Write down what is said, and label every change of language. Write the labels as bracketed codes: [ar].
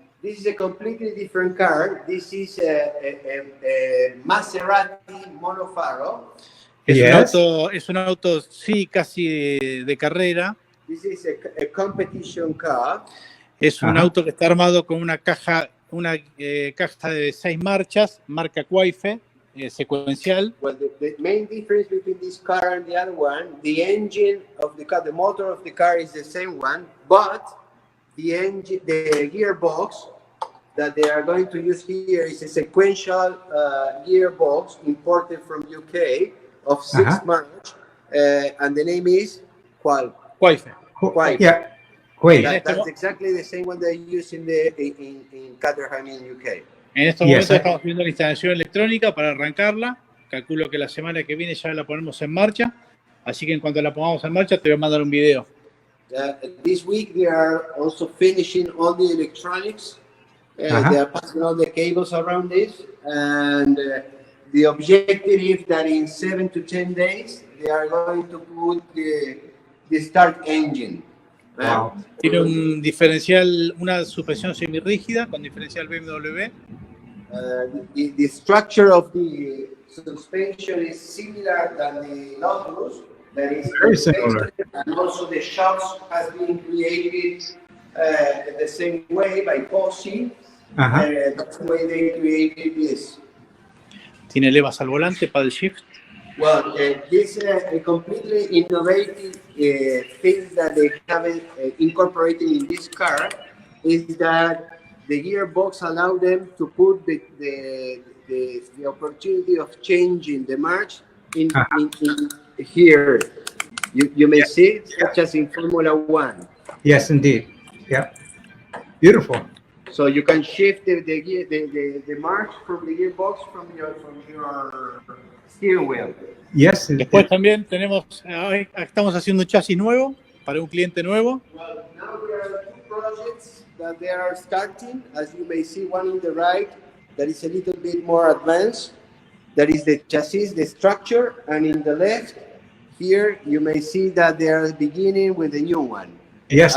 [en] This is a completely different car. This is a Maserati Monofaro. Yes. [es] Es un auto, sí, casi de carrera. [en] This is a competition car. [es] Es un Ajá. auto que está armado con una caja de 6 marchas, marca Quaife, secuencial. [en] Well, the main difference between this car and the other one, the engine of the car, the motor of the car is the same one, but the engine, the gearbox that they are going to use here is a sequential gearbox imported from UK of 6 Uh-huh. march, and the name is Qual. Quaife. Quite. Yeah. Wait. That's exactly the same one they use in Caterham in UK. [es] En estos [en] Yes, [es] momentos estamos viendo la instalación electrónica para arrancarla. Calculo que la semana que viene ya la ponemos en marcha. Así que en cuanto la pongamos en marcha, te voy a mandar un video. [en] This week they are also finishing all the electronics. Uh-huh. They are passing all the cables around this, and the objective is that in 7 to 10 days they are going to put the start engine. Wow. [es] Tiene un diferencial, una suspensión semirrígida con diferencial BMW. [en] The structure of the suspension is similar than the Lotus. That is Very similar. And also the shocks has been created the same way by Posi. Uh-huh. That's the way they created this. [es] Tiene levas al volante, paddle shift. [en] Well, this a completely innovative thing that they have incorporated in this car is that the gearbox allow them to put the opportunity of changing the march in here. You may see, such as in Formula One. Yes, indeed. Yeah. Beautiful. So you can shift the march from the gearbox from your steering wheel. Yes. [es] Después también estamos haciendo un chasis nuevo para un cliente nuevo. [en] Well, now there are two projects that they are starting. As you may see, one on the right that is a little bit more advanced. That is the chassis, the structure, and in the left here you may see that they are beginning with the new one. Yes,